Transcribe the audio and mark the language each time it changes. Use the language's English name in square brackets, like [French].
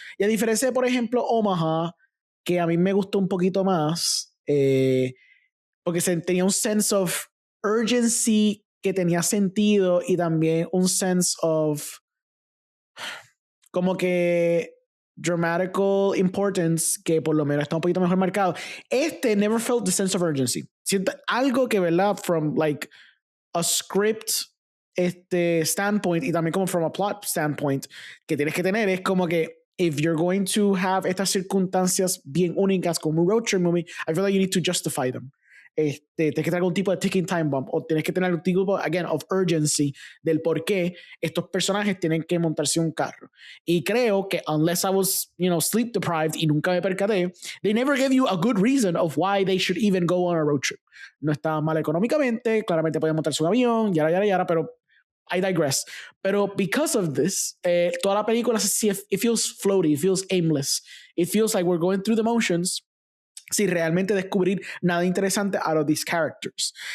[Spanish] Y a diferencia de, por ejemplo, Omaha, que a mí me gustó un poquito más, porque tenía un [English] sense of urgency [Spanish] que tenía sentido y también un [English] sense of [Spanish] como que [English] dramatical importance [Spanish] que por lo menos está un poquito mejor marcado. [English] Never felt the sense of urgency. [Spanish] Siento algo que, ¿verdad? [English] From like a script standpoint [Spanish] y también como [English] from a plot standpoint [Spanish] que tienes que tener es como que [English] if you're going to have [Spanish] estas circunstancias bien únicas como un [English] road trip movie, I feel like you need to justify them. [Spanish] Tienes que tener algún tipo de [English] ticking time bomb [Spanish] o tienes que tener algún tipo, [English] again, of urgency [Spanish] del por qué estos personajes tienen que montarse un carro. Y creo que [English] unless I was, sleep deprived [Spanish] y nunca me percaté, [English] they never gave you a good reason of why they should even go on a road trip. [Spanish] No estaba mal económicamente, claramente podían montarse un avión, yara, pero [English] I digress. Pero because of this, [Spanish] toda la película [English] it feels floaty, it feels aimless, it feels like we're going through the motions [Spanish] sin realmente descubrir nada interesante [English] out of these characters.